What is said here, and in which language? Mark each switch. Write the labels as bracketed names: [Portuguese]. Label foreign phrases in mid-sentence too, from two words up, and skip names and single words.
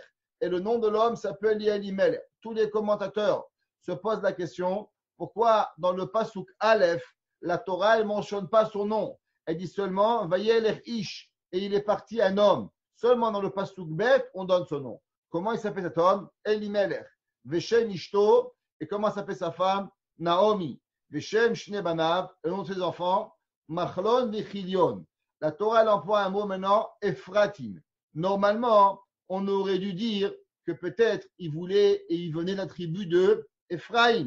[French] Et le nom de l'homme s'appelle Elimelech. Tous les commentateurs se posent la question pourquoi dans le [Hebrew] פסוק אלף, [French] la Torah ne mentionne pas son nom. Elle dit seulement [Hebrew] וילך איש. [French] Et il est parti un homme. Seulement dans le [Hebrew] פסוק בית, [French] on donne son nom. Comment il s'appelle cet homme? [Hebrew] אלימלך. ושם אשתו. [French] Et comment s'appelle sa femme? Naomi. [Hebrew] ושם שני בניו. [French] Et le nom de ses enfants? Machlon Vechilion. La Torah elle emploie un mot maintenant, Ephratim. Normalement, on aurait dû dire que peut-être il voulait et il venait de la tribu de Ephraim.